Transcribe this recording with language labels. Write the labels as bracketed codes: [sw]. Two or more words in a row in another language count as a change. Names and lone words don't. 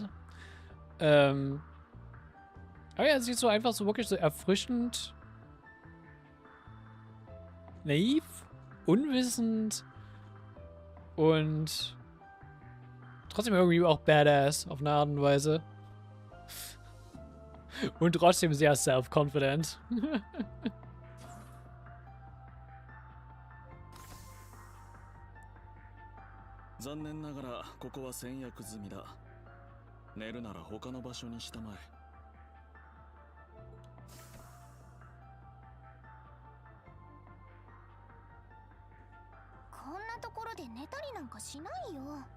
[de] Aber ja, es sieht so einfach so wirklich so erfrischend naiv, unwissend und trotzdem irgendwie auch badass auf eine Art und Weise. Und trotzdem sehr self-confident. [ja] 残念ながらここは先約済みだ。寝るなら他の場所にしたまえ。こんなところで寝たりなんかしないよ。